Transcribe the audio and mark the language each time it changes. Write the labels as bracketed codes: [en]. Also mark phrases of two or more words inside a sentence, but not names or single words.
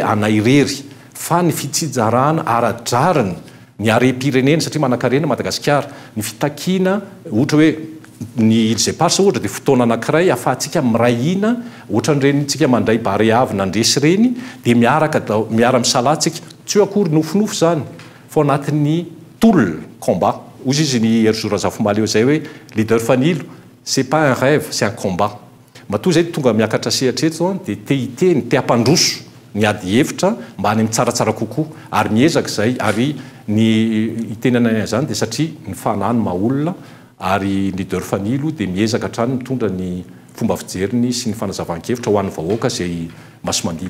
[mg] anay rery fa ny fitsinjarana ara-drarany ny are-pirenena satria manan-karena Madagasikara ny fitakiana ohatra hoe ny Îles Éparses ohatra dia fotoana anankiray ahafahantsika mirahina ohatran'ireny mandray bare avy nandresy reny dia miara-misalantsika tsy hoe akory nofinofo zany fa anatin'ny tolona combat ozy izy ny Erjour Zafomaly zay hoe leader fanilo, [fr] c'est pas un rêve, c'est un combat. [mg] Matoa zay tonga miakatra sehatreto dia te hiteny, te hampandroso ny ady hevitra mba any amin'ny tsaratsara kokoa ary miezaka zay ary ny itenana zany dia satria ny fanany maolona ary leader fanilo dia miezaka hatrany mitondra ny fomba fijeriny sy ny fanazavan-kevitra ho an'ny vahoaka zay masomandidy.